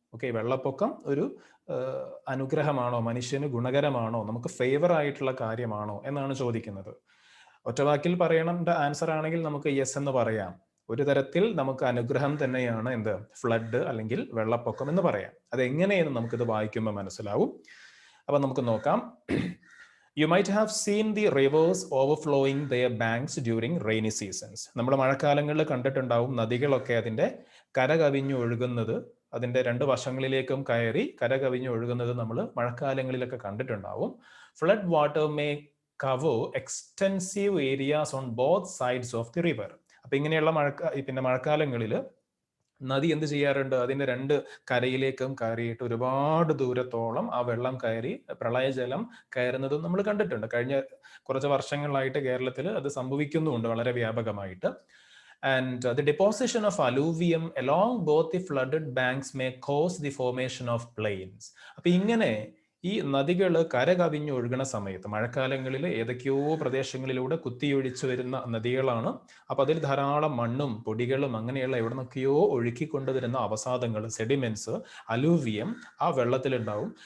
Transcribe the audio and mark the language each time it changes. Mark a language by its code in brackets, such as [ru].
[ml] Okay, വെള്ളപ്പൊക്കം ഒരു അനുഗ്രഹമാണോ, മനുഷ്യന് ഗുണകരമാണോ, നമുക്ക് ഫേവർ ആയിട്ടുള്ള കാര്യമാണോ എന്നാണ് ചോദിക്കുന്നത്. ഒറ്റവാക്കിൽ പറയണ ആൻസർ ആണെങ്കിൽ നമുക്ക് യെസ് എന്ന് പറയാം. ഒരു തരത്തിൽ നമുക്ക് അനുഗ്രഹം തന്നെയാണ് എന്ത്? ഫ്ലഡ് അല്ലെങ്കിൽ വെള്ളപ്പൊക്കം എന്ന് പറയാം. അതെങ്ങനെയെന്ന് നമുക്കിത് വായിക്കുമ്പോൾ മനസ്സിലാവും. അപ്പൊ നമുക്ക് നോക്കാം. [en] You might have seen the rivers overflowing their banks during rainy seasons. [ml] നമ്മൾ മഴക്കാലങ്ങളിൽ കണ്ടിട്ടുണ്ടാവും നദികളൊക്കെ അതിന്റെ കര കവിഞ്ഞു ഒഴുകുന്നത്, അതിന്റെ രണ്ട് വശങ്ങളിലേക്കും കയറി കര കവിഞ്ഞു ഒഴുകുന്നത് നമ്മൾ മഴക്കാലങ്ങളിലൊക്കെ കണ്ടിട്ടുണ്ടാവും. [en] Flood water may cover extensive areas on both sides of the river. [ml] അപ്പൊ ഇങ്ങനെയുള്ള മഴക്കാലങ്ങളിൽ നദി എന്ത് ചെയ്യാറുണ്ട്? അതിന്റെ രണ്ട് കരയിലേക്കും കയറിയിട്ട് ഒരുപാട് ദൂരത്തോളം ആ വെള്ളം കയറി പ്രളയജലം കയറുന്നതും നമ്മൾ കണ്ടിട്ടുണ്ട്. കഴിഞ്ഞ കുറച്ച് വർഷങ്ങളായിട്ട് കേരളത്തിൽ അത് സംഭവിക്കുന്നുമുണ്ട് വളരെ വ്യാപകമായിട്ട്. [en] And the deposition of alluvium along both the flooded banks may cause the formation of plains. [ml] അപ്പൊ ഇങ്ങനെ ഈ നദികൾ കര കവിഞ്ഞു ഒഴുകണ സമയത്ത് മഴക്കാലങ്ങളിൽ ഏതൊക്കെയോ പ്രദേശങ്ങളിലൂടെ കുത്തിയൊഴിച്ചു വരുന്ന നദികളാണ്. അപ്പൊ അതിൽ ധാരാളം മണ്ണും പൊടികളും അങ്ങനെയുള്ള എവിടെ നിന്നൊക്കെയോ ഒഴുക്കിക്കൊണ്ടുവരുന്ന അവസാദങ്ങൾ, സെഡിമെന്റ്സ്, അലൂവിയം ആ വെള്ളത്തിലുണ്ടാവും.